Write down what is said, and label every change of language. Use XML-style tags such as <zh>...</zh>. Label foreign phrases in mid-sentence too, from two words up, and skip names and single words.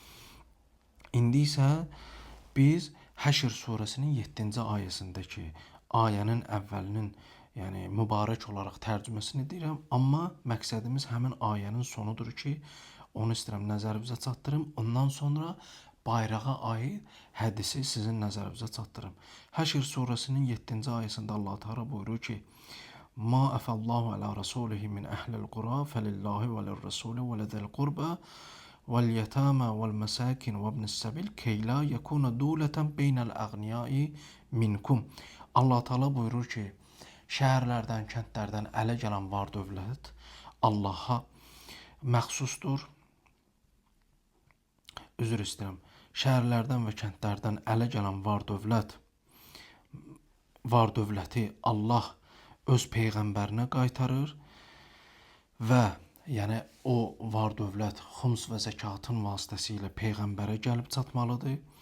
<az>İndi isə biz Həşr surəsinin 7-ci ayəsindəki ayənin əvvəlinin yəni mübarək olaraq tərcüməsini deyirəm, amma məqsədimiz həmin ayənin sonudur ki, onu istəyirəm nəzərinizə çatdırım. Ondan sonra bayrağa aid hədisi sizin nəzərinizə çatdırım. Həşr surəsinin 7-ci ayəsində Allah Teala buyurur ki:</az> <ar>"ما أفاء الله على رسوله من أهل القرى فلله وللرسول ولذي القربى واليتامى والمساكن وابن السبيل كي لا يكون دولة بين الأغنياء منكم."</ar> <az>Allah Teala buyurur ki, şəhərlərdən, kəndlərdən ələ gələn var dövlət Allaha məxsusdur. Üzr istəyirəm. Şəhərlərdən və kəndlərdən ələ gələn var dövləti Allah öz peyğəmbərinə qaytarır və yəni o var dövlət xums və zəkatın vasitəsilə peyğəmbərə gəlib çatmalıdır.</az>